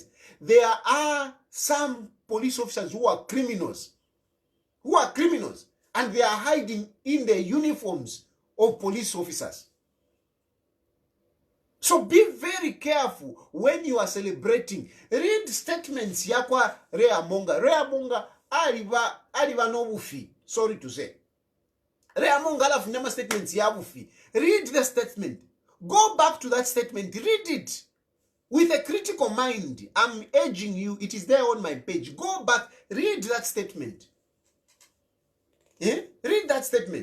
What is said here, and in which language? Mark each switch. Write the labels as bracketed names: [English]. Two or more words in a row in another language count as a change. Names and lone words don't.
[English] There are some police officers who are criminals. And they are hiding in the uniforms of police officers. So be very careful when you are celebrating. Read statements [Bemba] yakwa Rea Monga. Rea Monga aliva no bufi. [English] Sorry to say. [Bemba] Rea Monga alafu nema statements ya bufi. [English] Read the statement. Go back to that statement. Read it with a critical mind. I'm urging you. It is there on my page. Go back. Read that statement. Read that statement.